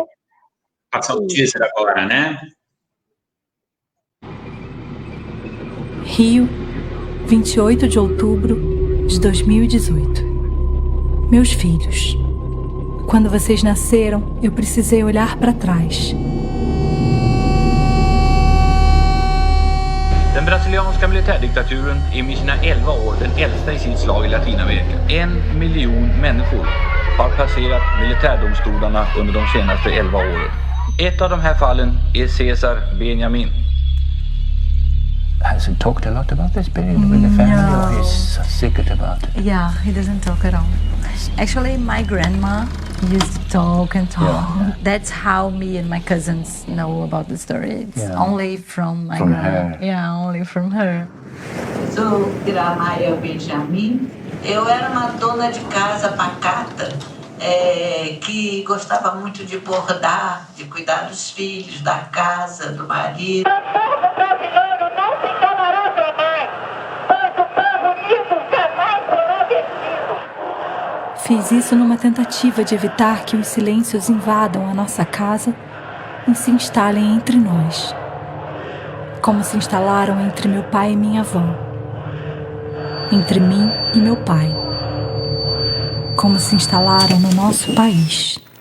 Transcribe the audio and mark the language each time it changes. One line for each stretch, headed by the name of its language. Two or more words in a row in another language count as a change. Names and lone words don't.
Portuguese: Passar o teaser agora, né? Rio, 28 de outubro de 2018. Meus filhos, quando vocês nasceram, eu precisei olhar para trás.
Swedish: Den brasilianska militärdiktaturen är med sina 11 år den äldsta i sitt slag i Latinamerika. 1 miljon människor har passerat militärdomstolarna under de senaste 11 åren. Ett av de här fallen är Cesar Benjamin.
English: Has he talked a lot about this period with the family, or he's so secret about it? Yeah, he doesn't talk at all. Actually, my grandma used to talk and talk. Yeah. That's how me and my cousins know about the story. It's only from my grandma. Her. Yeah, only from her.
Portuguese: Sou Gramaia Benjamin. Eu era uma dona de casa pacata, que gostava muito de bordar, de cuidar dos filhos, da casa, do marido. Fiz isso numa tentativa de evitar que os silêncios invadam a nossa casa e se instalem entre nós, como se instalaram entre meu pai e minha avó, entre mim e meu pai, como se instalaram no nosso país.